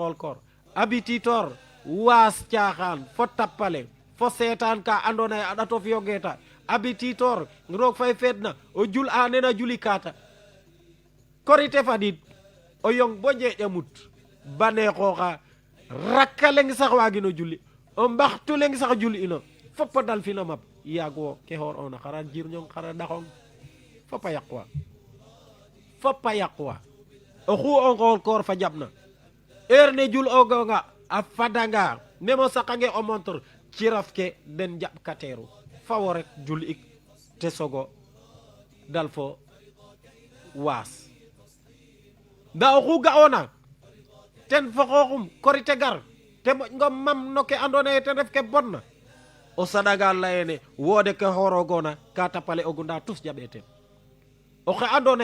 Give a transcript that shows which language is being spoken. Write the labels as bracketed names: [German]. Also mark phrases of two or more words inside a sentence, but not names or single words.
[Serer] ngool koor habitude waas caaxaan fo tappale fo seetaan ka andoona ye a ɗatof yogeeta habitude roog fay feedna o jul a nena juli kaata korite fadiid o yong bo njeeƴamut baneexooxa rakka leng sax waagino julli o mbaxtu leng sax julli ino fop a dal fina map yaag wo ke xoor ona xara jirñong xara ɗaxong fop a yaqwa oxu o ngool koor fa jaɓna heure ne jul o gonga a fadanga meme o saqange o montre ciraf ke den jaɓkateeru fa wo ret jul ik te sogo dal fo waas nda oxu ga'oona ten fo xooxum korite gar te moƴ ngo mam no ke andoona yee ten ref ke bonna o saɗaga layene woode ke xooroogoona ka tapale ogu nda tus jaɓee teen oxe andoona